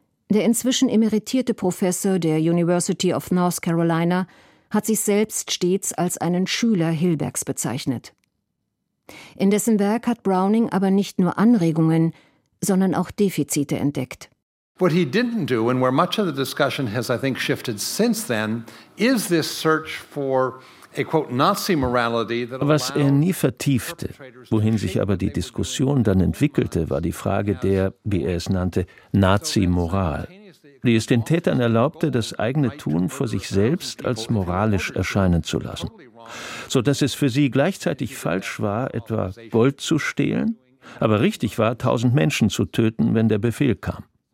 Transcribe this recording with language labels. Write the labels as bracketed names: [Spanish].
[German] Der inzwischen emeritierte Professor der University of North Carolina hat sich selbst stets als einen Schüler Hilbergs bezeichnet. In dessen Werk hat Browning aber nicht nur Anregungen, sondern auch Defizite entdeckt. [English] What he didn't do, and where much of the discussion has, I think, shifted since then, is this search for a quote Nazi morality that allowed. [German] Was er nie vertiefte, wohin sich aber die Diskussion dann entwickelte, war die Frage der, wie er es nannte, Nazi-Moral, die es den Tätern erlaubte, das eigene Tun vor sich selbst als moralisch erscheinen zu lassen, so dass es für sie gleichzeitig falsch war, etwa Gold zu stehlen, aber richtig war, 1000 Menschen zu töten, wenn der Befehl kam.